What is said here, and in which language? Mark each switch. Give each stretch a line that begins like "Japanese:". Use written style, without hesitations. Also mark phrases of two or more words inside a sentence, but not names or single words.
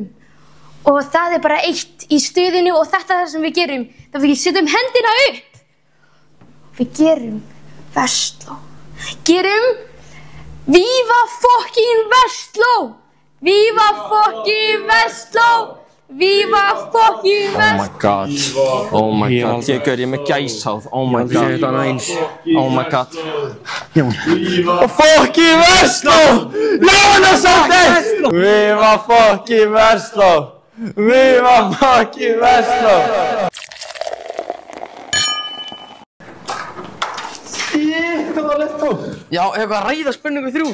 Icelandic: Og það bara eitt í stuðinu og þetta er það sem við gerum. Það við setjum hendina upp. Við gerum Vestló. Gerum Viva fucking Vestló! Viva fucking Vestló! Viva fucking Vestló!
English: Oh my god,
Icelandic: ég er með gæsháð.
English: Oh my god. Oh my god. Viva fucking Vestló!
Icelandic: Ljóna svolítið! Viva fucking Vestló! Viva fucking Vestló! Já, hefur að ræða spurningu 3.